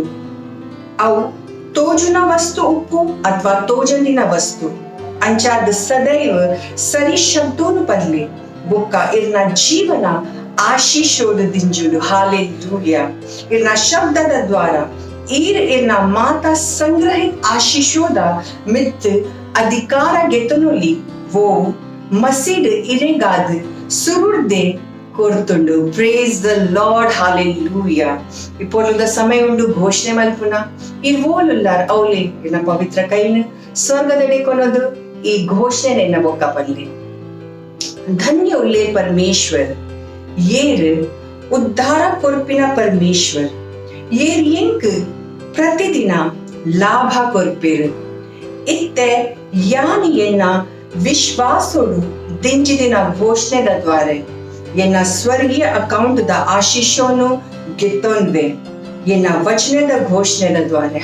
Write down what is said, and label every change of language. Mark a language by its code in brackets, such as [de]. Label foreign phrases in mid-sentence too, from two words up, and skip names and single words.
[tcy] ಅವು ತೋಜುನ ವಸ್ತು ಉಪ್ಪು ಅಥವಾ ತೋಜಂದಿನ ವಸ್ತು ಅಂಚಾದ ಸದೈವ ಸರಿ ಶಬ್ದೋನು ಪದ್ಲೆ ಬೊಕ್ಕ ಇರ್ನ ಜೀವನ ಆಶೀಷೋಡು ದಿಂಜುಡು. ಹಾಲೆಲೂಯಾ. ಇರ್ನ ಶಬ್ದದ ದ್ವಾರ ಇರ್ನ ಮಾತಾ ಸಂಗ್ರಹಿತ ಆಶಿಷೋದ ಮಿತ್ ಅಧಿಕಾರ ಗೆತನೊಲಿ ವೋ ಮಸೀಡ್ ಇರೆಗಾದ ಸುರುಡ್ದೆ ಕೊರ್ತುಂಡು. [en] Praise the Lord. [tcy] ಹಾಲೆಲೂಯಾ. ಇಪ್ಪೊಲುದ ಸಮಯ ಉಂಡು ಘೋಷಣೆ ಮಲ್ಪುನ ಇರ್ವೋಲುಲ್ಲಾರ್ ಔಲೆ ಇರ್ನ ಪವಿತ್ರ ಕೈನ ಸ್ವರ್ಗದಡೆ ಕೊನೋದು ಈ ಘೋಷಣೆ ಎನ್ನ ಬೊಕ್ಕ ಪಲ್ಲೆ. ಧನ್ಯ ಉಲ್ಲೆ ಪರಮೇಶ್ವರ್ ಏರ್ ಉದ್ಧಾರ ಕೊರ್ಪಿನ ಪರಮೇಶ್ವರ್ ಏರ್ ಎಂಕ್ ಪ್ರತಿದಿನ ಲಾಭ ಕೊರ್ಪೇರು ಇತ್ತೆ ಯಾನಿ ಎನ್ನ ವಿಶ್ವಾಸೋಡು ದಿಂಜಿದಿನ ಘೋಷಣೆದ ದ್ವಾರೆ ಎನ್ನ ಸ್ವರ್ಗೀಯ ಅಕೌಂಟ್ ದ ಆಶಿಷೋನು ಗೆತ್ತೊಂದ್ವೆ ಎನ್ನ ವಚನದ ಘೋಷಣೆದ ದ್ವಾರೆ.